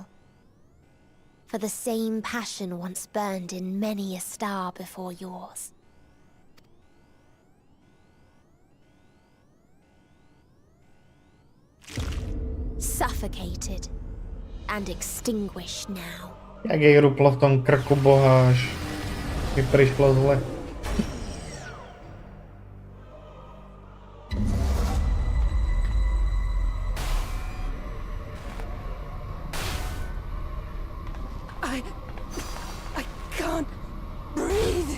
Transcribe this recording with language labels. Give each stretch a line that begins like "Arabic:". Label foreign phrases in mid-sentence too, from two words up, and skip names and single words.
English: For the same passion once burned in many a star before yours. Suffocated and extinguished now.
Slovak: Jak jej ruplo v tom krku boha, až mi prišlo zle.
English: I can't breathe.